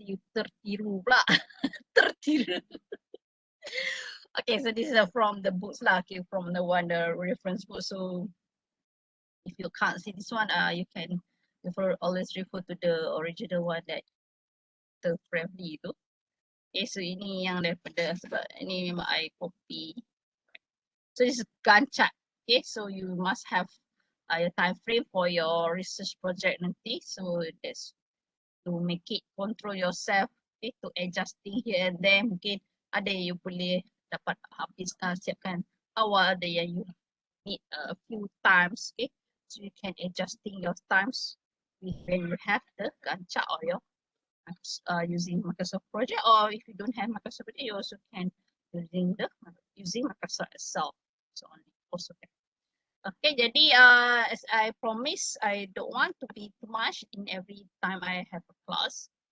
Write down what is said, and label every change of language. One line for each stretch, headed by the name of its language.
English: You
Malay: tertiru pula. Tertiru.
English: Okay, so this is from the books lah. Okay, from the reference book. So if you can't see this one, you can always refer to the original one that the friendly tu.
Malay: Okay, so ini yang daripada, sebab ini memang
English: I copy. So this is Gantt chart. Okay, so you must have your time frame for your research project nanti. So that's to make it control yourself. Okay, to adjusting here and there.
Malay: Mungkin ada yang you boleh dapat habis siapkan awal, ada yang
English: you need a few times. Okay, so you can adjusting your times when you have the Gantt chart or your using Microsoft Project, or if you don't have Microsoft Project, you also can using Microsoft Excel. So also can. Okay, jadi as I promise, I don't want to be too much in every time I have a class.